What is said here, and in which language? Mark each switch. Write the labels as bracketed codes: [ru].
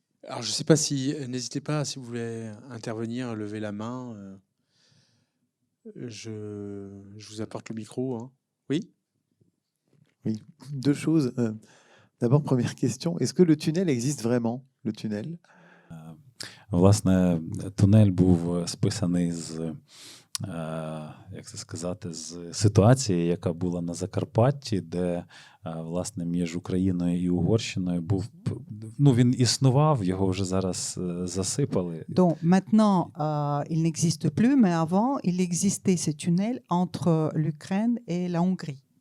[fr] Alors je sais pas si, n'hésitez pas si vous voulez intervenir, lever la main. Je vous apporte le micro. Hein. Oui. Oui, deux choses. D'abord, première question, est-ce que le tunnel existe vraiment, le tunnel? [uk] Власне, тунель був списаний з, як це сказати, з ситуації, яка була на Закарпатті, де, власне, між Україною і Угорщиною був, ну, він існував, його вже зараз засипали. [fr] Donc maintenant, il n'existe plus, mais avant, il existait ce tunnel entre l'Ukraine et la Hongrie.